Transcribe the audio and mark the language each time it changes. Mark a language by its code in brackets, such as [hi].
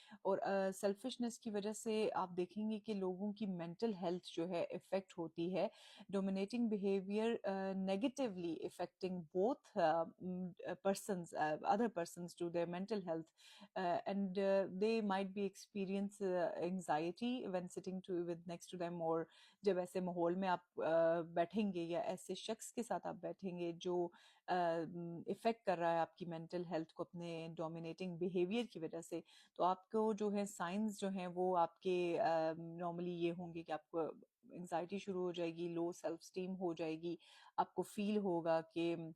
[ur] اور سیلفشنس کی وجہ سے آپ دیکھیں گے کہ لوگوں کی مینٹل ہیلتھ جو ہے افیکٹ ہوتی ہے. [en] Dominating behaviour negatively affecting both persons other persons to their mental health and they might be experience anxiety when sitting to with next to them. [ur] اور جب ایسے ماحول میں آپ بیٹھیں گے یا ایسے شخص کے ساتھ آپ بیٹھیں گے جو افیکٹ کر رہا ہے آپ کی مینٹل ہیلتھ کو اپنے ڈومینیٹنگ بیہیویئر کی وجہ سے، تو آپ کو جو ہے سائنس جو ہیں وہ آپ کے نارملی یہ ہوں گے کہ آپ کو انگزائٹی شروع ہو جائے گی، لو سیلف اسٹیم ہو جائے گی، آپ کو فیل ہوگا کہ